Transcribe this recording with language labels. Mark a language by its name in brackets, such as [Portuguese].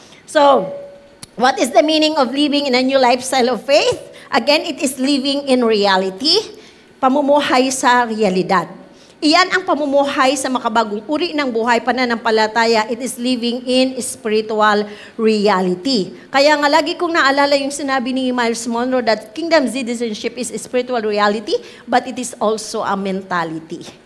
[English] So, what is the meaning of living in a new lifestyle of faith? Again, it is living in reality, [Filipino] pamumuhay sa realidad. Iyan ang pamumuhay sa makabagong uri ng buhay, pananampalataya. [English] It is living in spiritual reality. [Filipino] Kaya nga lagi kong naalala yung sinabi ni [English] Miles Monroe that kingdom citizenship is a spiritual reality, but it is also a mentality.